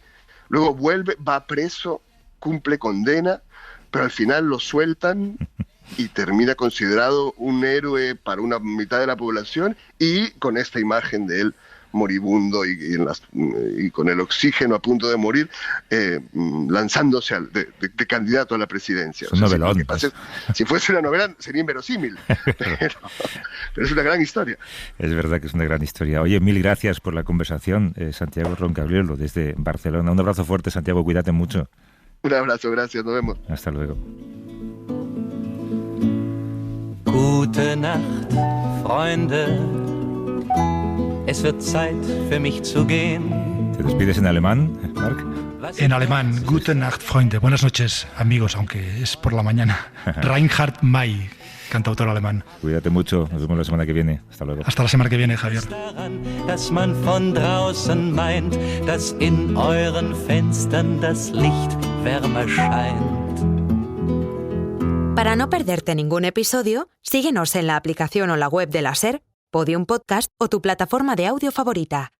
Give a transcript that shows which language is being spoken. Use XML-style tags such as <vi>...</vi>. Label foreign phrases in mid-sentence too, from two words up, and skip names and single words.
<es>Luego vuelve, va preso, cumple condena, pero al final lo sueltan y termina considerado un héroe para una mitad de la población, y con esta imagen de él moribundo y con el oxígeno a punto de morir, lanzándose de candidato a la presidencia. Es un novelón. Si fuese una novela sería inverosímil, pero es una gran historia. Es verdad que es una gran historia. Oye, mil gracias por la conversación, Santiago Roncagliolo, desde Barcelona. Un abrazo fuerte, Santiago, cuídate mucho. Un abrazo, gracias, nos vemos. Hasta luego.</es> <de>Gute Nacht, Freunde. Es wird Zeit für mich zu gehen.</de> <es>¿Te despides en alemán, Marc? En alemán,</es> <de>Gute Nacht, Freunde.</de> <es>Buenas noches, amigos, aunque es por la mañana. Reinhard May, cantautor alemán. Cuídate mucho, nos vemos la semana que viene. Hasta luego. Hasta la semana que viene, Javier.</es> <de>Dass man von draußen meint, dass in euren Fenstern das Licht wärmer scheint.</de> <es>Para no perderte ningún episodio, síguenos en la aplicación o la web de la SER, Podium Podcast o tu plataforma de audio favorita.</es>